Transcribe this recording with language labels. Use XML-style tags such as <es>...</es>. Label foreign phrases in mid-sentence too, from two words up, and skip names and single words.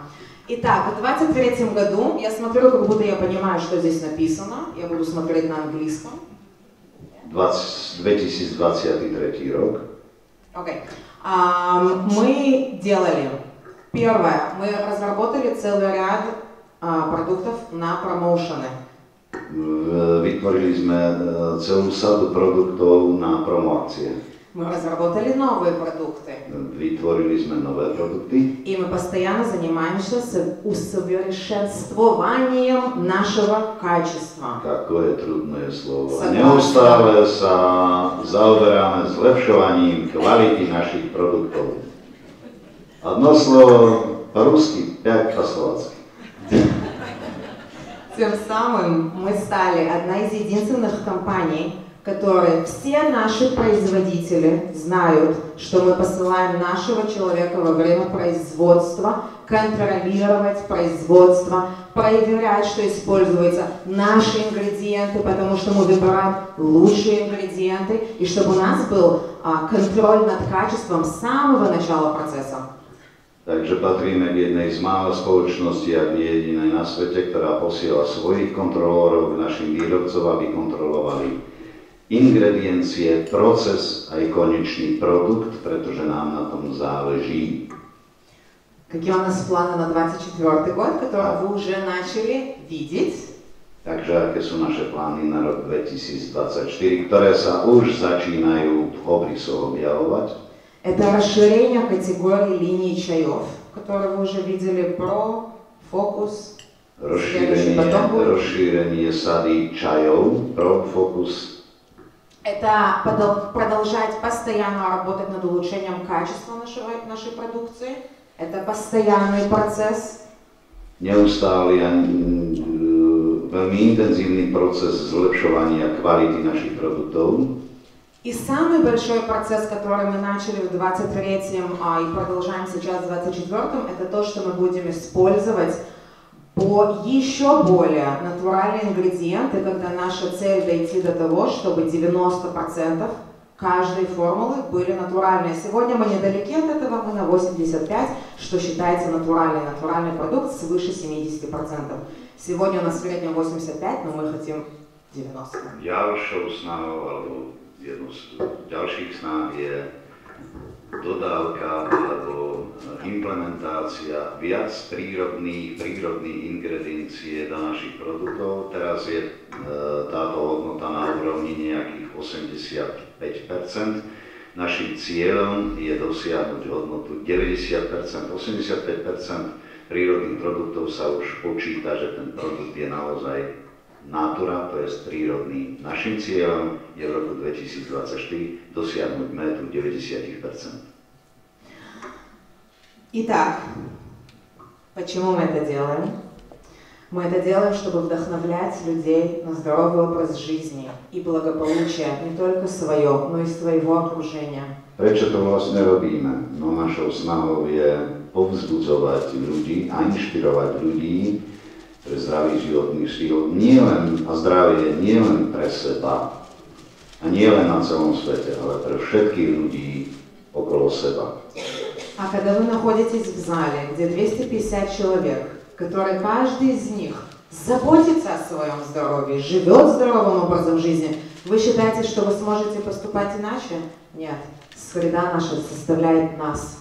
<ru>Итак, в 2023 году я смотрю, как будто я понимаю, что здесь написано. Я буду смотреть на английском.</ru> <sk>2023 рок.</sk> <ru>Окей. Мы делали. Первое. Мы разработали целый ряд продуктов на промоушены.</ru> <sk>Vytvorili sme celú sadu produktov na promoakcie.</sk> <ru>Мы разработали новые продукты.</ru> <sk>Vytvorili sme nové produkty.</sk> <ru>И мы постоянно занимаемся усовершенствованием нашего качества.</ru> <sk>Takové trudné slovo. Neustále sa zaoberáme zlepšovaním kvality našich produktov.</sk> <ru>Одно слово по-русски, 5 по-словацки. Тем самым мы стали одной из единственных компаний, которые все наши производители знают, что мы посылаем нашего человека во время производства контролировать производство, проверять, что используются наши ингредиенты, потому что мы выбираем лучшие ингредиенты, и чтобы у нас был контроль над качеством с самого начала процесса.</ru> <sk>Takže patríme k jednej z mála spoločností, ak nie jedinej na svete, ktorá posiela svojich kontrolórov k našim výrobcom, aby kontrolovali ingrediencie, proces aj konečný produkt, pretože nám na tom záleží.</sk> <ru>Какие у нас планы на 24 год, которые вы уже начали видеть?</ru> <sk>Takže aké sú naše plány na rok 2024, ktoré sa už začínajú v obrysoch objavovať?</sk> <ru>Это расширение категории линий чаев, которые вы уже видели, про, фокус.</ru> <sk>Rozšírenie sady čajov, pro, fokus.</sk> <ru>Это продолжать постоянно работать над улучшением качества нашей продукции. Это постоянный процесс.</ru> <sk>Neustály a veľmi intenzívny proces zlepšovania kvality našich produktov.</sk> <ru>И самый большой процесс, который мы начали в 23-м и продолжаем сейчас в 24-м, это то, что мы будем использовать еще более натуральные ингредиенты, когда наша цель дойти до того, чтобы 90% каждой формулы были натуральные. Сегодня мы недалеки от этого, мы на 85%, что считается натуральный продукт свыше 70%. Сегодня у нас в среднем 85%, но мы хотим 90%.</ru> <sk>Ďalšou snahou, alebo jednou z ďalších snah je dodávka alebo implementácia viac prírodných ingrediencií do našich produktov. Teraz je táto hodnota na úrovni nejakých 85%. Naším cieľom je dosiahnuť hodnotu 90%. 85% prírodných produktov sa už počíta, že ten produkt je naozaj natura, to je prírodný. Naším cieľom je v roku 2024 dosiahnuť metu 90%.</sk> <ru>Итак, почему мы это делаем? Мы это делаем, чтобы вдохновлять людей на здоровый образ жизни и благополучие не только свое, но и своего окружения.</ru> <sk>Prečo to vlastne robíme? No našou snahou je povzbudzovať ľudí a inšpirovať ľudí pre zdravý životný štýl, a zdravie nie len pre seba a nie len na celom svete, ale pre všetkých ľudí okolo seba.</sk> <ru>А когда вы находитесь в зале, где 250 человек, которые каждый из них заботится о своем здоровье, живет здоровым образом жизни, вы считаете, что вы сможете поступать иначе? Нет. Среда наша составляет нас.</ru>